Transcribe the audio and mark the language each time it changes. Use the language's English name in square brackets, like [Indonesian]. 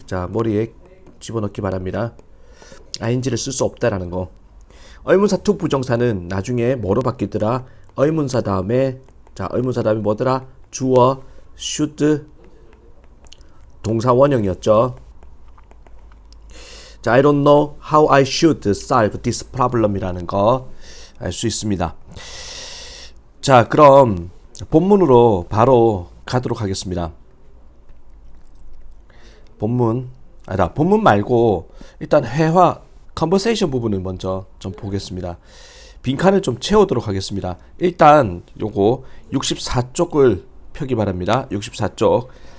[Korean] 자, 머리에 집어넣기 바랍니다. ing를 쓸 수 없다라는 거. 의문사 to 부정사는 나중에 뭐로 바뀌더라? 의문사 다음에, 자, 의문사 다음에 뭐더라? 주어, should, 동사 원형이었죠. [English] 자, I don't know how I should solve this problem이라는 [Korean] 거 알 수 있습니다. 자, 그럼 본문으로 바로 가도록 하겠습니다. 본문 말고 일단 회화 컨버세이션 부분을 먼저 좀 보겠습니다. 빈칸을 좀 채우도록 하겠습니다. 일단 요거 64쪽을 펴기 바랍니다. 64쪽.